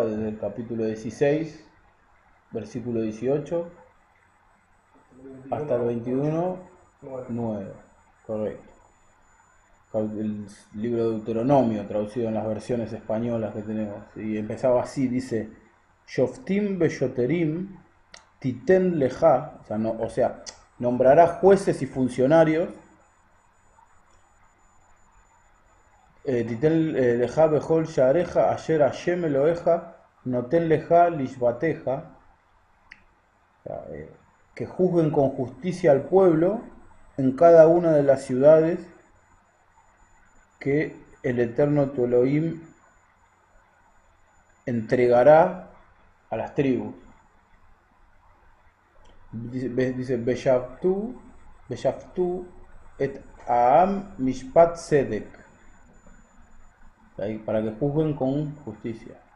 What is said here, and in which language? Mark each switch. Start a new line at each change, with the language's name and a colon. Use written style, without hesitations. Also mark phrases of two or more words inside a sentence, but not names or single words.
Spanish: Desde el capítulo 16, versículo 18, hasta el 21, 9. 9, correcto. El libro de Deuteronomio, traducido en las versiones españolas que tenemos. Y empezaba así, dice,
Hebrew: שופטים ושוטרים תתן לך,
Spanish: o sea, nombrará jueces y funcionarios,
Hebrew: תתן לך בכל שעריך אשר השם אלהיך נתן לך לשבטיך,
Spanish: que juzguen con justicia al pueblo en cada una de las ciudades que el Eterno tu Elohim entregará a las tribus. Dice
Hebrew: ושפטו את העם משפט צדק,
Spanish: para que juzguen con justicia.